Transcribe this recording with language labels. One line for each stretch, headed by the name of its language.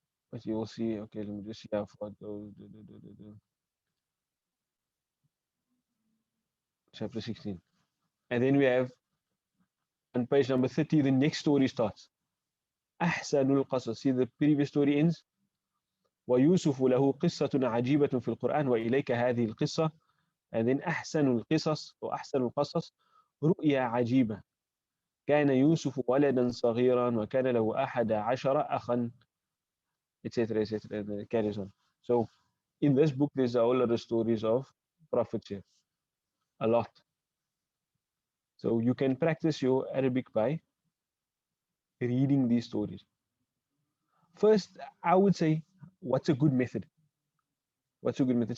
English: But you will see, okay, let me just see how far it goes. Chapter 16. And then we have on page number 30, the next story starts.
Arabic: أحسن القصص.
English: See, the previous story ends.
Arabic: ويوسف له قصة عجيبة في القرآن وإليك هذه القصة.
English: And then
Arabic: أحسن القصص وأحسن القصص رؤيا عجيبة. كان يوسف ولدا صغيرا وكان له 11 أخا,
English: etc., etc., and it carries on. So in this book, there's a whole lot of stories of prophets here. A lot. So you can practice your Arabic by reading these stories. First, I would say, what's a good method? What's a good method?